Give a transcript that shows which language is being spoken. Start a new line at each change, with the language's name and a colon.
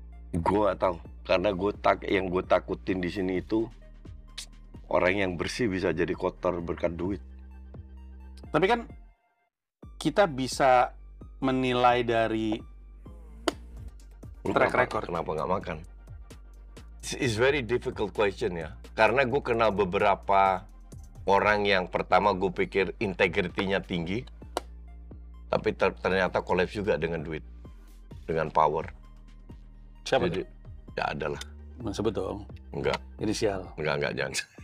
Indonesian: Gue gak tahu, karena yang gue takutin di sini itu orang yang bersih bisa jadi kotor berkat duit. Tapi kan kita bisa menilai dari track record. Kenapa nggak makan?
English: It's very difficult question ya.
Indonesian: Karena gue kenal beberapa orang yang pertama gue pikir integritinya tinggi, tapi ternyata kolaps juga dengan duit, dengan power. Siapa? Jadi, ya ada lah. Sebut dong. Enggak. Inisial. Enggak jangan.